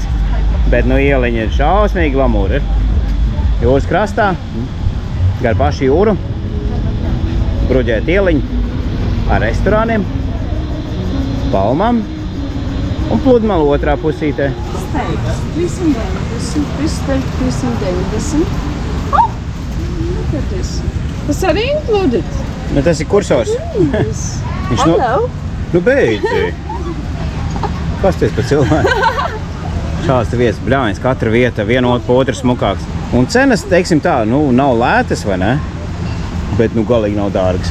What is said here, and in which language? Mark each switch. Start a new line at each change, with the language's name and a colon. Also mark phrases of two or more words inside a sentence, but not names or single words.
Latvian: Bet nu ieliņa ir šausmīgi glamūra. Jūras krastā, gar pašu jūru, bruģēt ieliņu ar restorāniem, palmām un pludmalu otrā pusītē. Steiks 390, bistec 390.
English: Oh, look at this.
Latvian: Tas arī included. Nu, tas ir kursors. Viņš Hello. Nu beidzi. Kas tas pa cilvēku? Šāds te vietas, bļāņas, katra vieta, viena pa otru smukāks. Un cenas, teiksim tā, nu, nav lētas, vai ne? Bet, nu, galīgi nav dārgas.